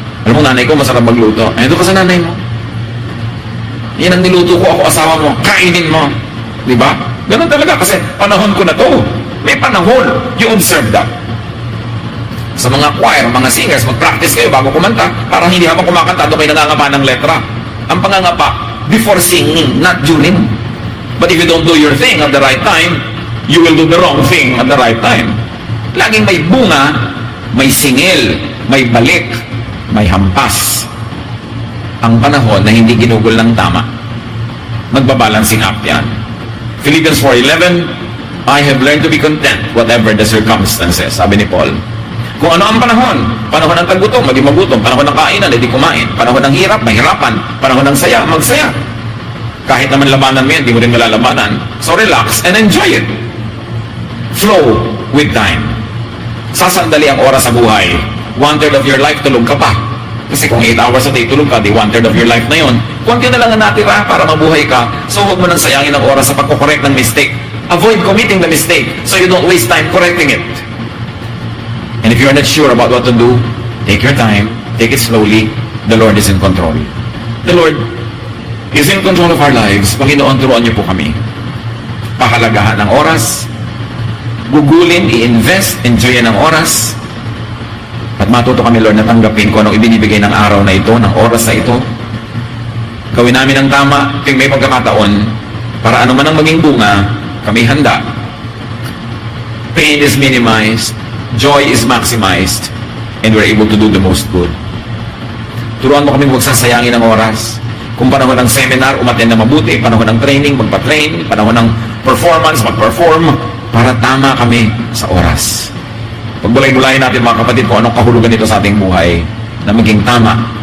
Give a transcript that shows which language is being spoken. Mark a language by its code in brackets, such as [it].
[tl] Alam mo, nanay ko, masarap magluto. Ay, doon ka sa nanay mo. Yan ang niluto ko, ako asawa mo, kainin mo. Di ba? Ganun talaga, kasi panahon ko na to. May panahon. [en] You observe that. [tl] Sa mga choir, mga singers, mag-practice kayo bago kumanta para hindi habang kumakanta doon kayo nangangapa ng letra. Ang pangangapa, [en] before singing, not during. But if you don't do your thing at the right time, you will do the wrong thing at the right time. [tl] Laging may bunga, may singil, may balik, may hampas. Ang panahon na hindi ginugol ng tama, magbabalancing act yan. [en] Philippians 4:11, I have learned to be content whatever the circumstances, [tl] sabi ni Paul. Kung ano ang panahon, panahon ng taggutom, maging magutom, panahon ng kainan, hindi kumain, panahon ng hirap, mahirapan, panahon ng saya, magsaya. Kahit naman labanan mo yan, hindi mo rin malalabanan. [en] So relax and enjoy it. Flow with time. [tl] Sasandali ang oras sa buhay. [en] 1/3 of your life, [tl] tulog ka pa. Kasi kung [en] 8 hours a day, tulog ka, di 1/3 of your life na yun. [tl] Konti na lang ang natira para mabuhay ka. So huwag mo nang sayangin ang oras sa pagkukorek ng mistake. [en] Avoid committing the mistake so you don't waste time correcting it. And if you're not sure about what to do, take your time, take it slowly. The Lord is in control. The Lord is in control of our lives. [tl] Panginoon, turuan niyo po kami. Pahalagahan ng oras, gugulin, i-invest, enjoyin ang oras, at matuto kami, Lord, na tanggapin kung anong ibinibigay ng araw na ito, ng oras na ito. Gawin namin ang tama, tuwing may pagkakataon, para ano man ang maging bunga, kami handa. [en] Pain is minimized, joy is maximized, and we're able to do the most good. [tl] Turuan mo kami huwag sasayangin ng oras. Kung panahon ng seminar, umattend na mabuti. Panahon ng training, magpa-train. Panahon ng performance, mag-perform. para tama kami sa oras. Pagbulay-bulayin natin mga kapatid kung anong kahulugan nito sa ating buhay na maging tama.